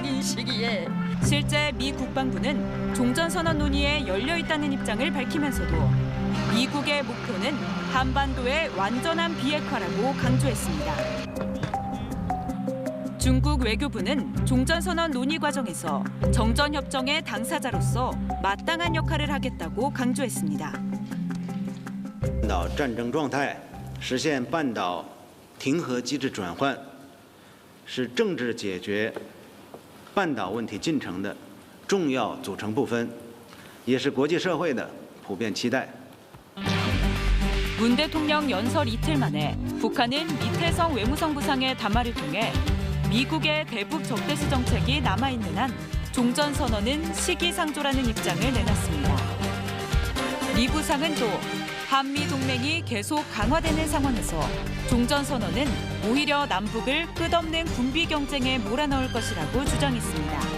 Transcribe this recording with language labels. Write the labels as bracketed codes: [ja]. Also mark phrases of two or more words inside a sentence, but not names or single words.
[ko] 실제 미 국방부는 종전선언 논의에 열려 있다는 입장을 밝히면서도 미국의 목표는 한반도의 완전한 비핵화라고 강조했습니다. 중국 외교부는 종전선언 논의 과정에서 정전협정의 당사자로서 마땅한 역할을 하겠다고 강조했습니다. [zh] 半岛战争状态，实现半岛停核机制转换，是政治解决半岛问题进程的重要组成部分，也是国际社会的普遍期待。 [ko] 문 대통령 연설 이틀 만에 북한은 이태성 외무성 부상의 담화를 통해 미국의 대북 적대시 정책이 남아있는 한 종전선언은 시기상조라는 입장을 내놨습니다. 리 부상은 또 한미 동맹이 계속 강화되는 상황에서 종전선언은 오히려 남북을 끝없는 군비 경쟁에 몰아넣을 것이라고 주장했습니다.